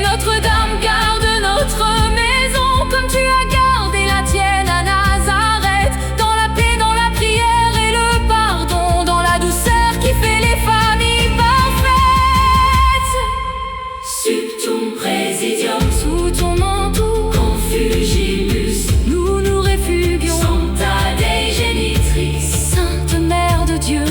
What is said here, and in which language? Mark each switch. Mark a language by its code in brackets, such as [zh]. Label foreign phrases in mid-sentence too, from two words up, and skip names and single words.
[fr] Notre-Dame, garde notre maison comme tu as gardé la tienne à Nazareth, dans la paix, dans la prière et le pardon, dans la douceur qui fait les familles parfaites. [la] Subtum praesidium, [fr] sous ton manteau confugimus, nous nous réfugions. [la] Sancta Dei genitrix, [fr] Sainte Mère de Dieu,